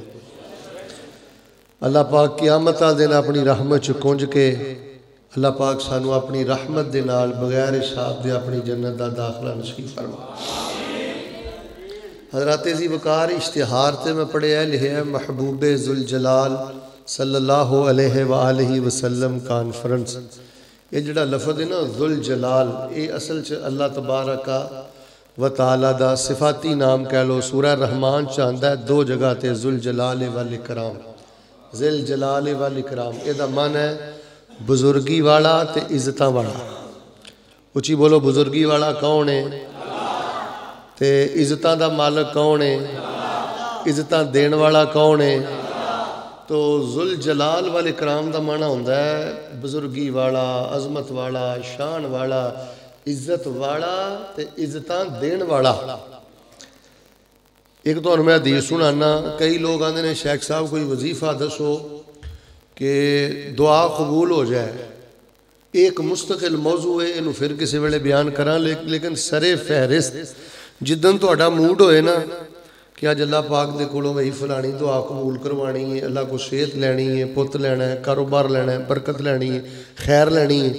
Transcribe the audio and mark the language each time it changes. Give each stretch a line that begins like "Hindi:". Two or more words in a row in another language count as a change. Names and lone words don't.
Punjabi: اللہ پاک قیامت والے دن اپنی رحمت چ کنج کے اللہ پاک سانوں اپنی رحمت دے نال بغیر حساب دے اپنی جنت دا داخلہ نصیب فرما. حضرات جی وقار اشتہار تے میں پڑھیا لکھیا محبوبِ ذوالجلال
Arabic: صلى الله عليه وآله وسلم
Punjabi: कॉन्फ्रेंस। یہ جیہڑا لفظ ہے نا ذوالجلال یہ اصل چ
Arabic: الله تبارك وتعالى
Punjabi: دا صفاتی نام کہہ لو. سورہ رحمان چ آندا ہے دو جگہ تے
Arabic: ذو الجلال والإكرام ذو الجلال والإكرام.
Punjabi: ایہدا معنی ہے بزرگی والا تے عزتاں والا. اچی بولو بزرگی والا کون ہے تے عزتاں دا مالک کون ہے عزتاں دین والا کون ہے. तो
Arabic: ذو الجلال والإكرام
Punjabi: کا معنی ہوندا ہے بزرگی والا عظمت والا شان والا عزت والا تے عزتاں دین والا. ایک تو میں حدیث سنانا. کئی لوگ آندے نے شیخ صاحب کوئی وظیفہ دسو کہ دعا قبول ہو جائے. ایک مستقل موضوع ہے, انہوں پھر کسی ویلے بیان کراں, لیکن سرے فہرست جدن تہاڈا موڈ ہوئے نا کہ اج اللہ پاک دے کولوں وہی فلانی دعا قبول کروانی ہے, اللہ کو صحت لینی ہے, پت لینا ہے, کاروبار لینا ہے, برکت لینی ہے, خیر لینی ہے.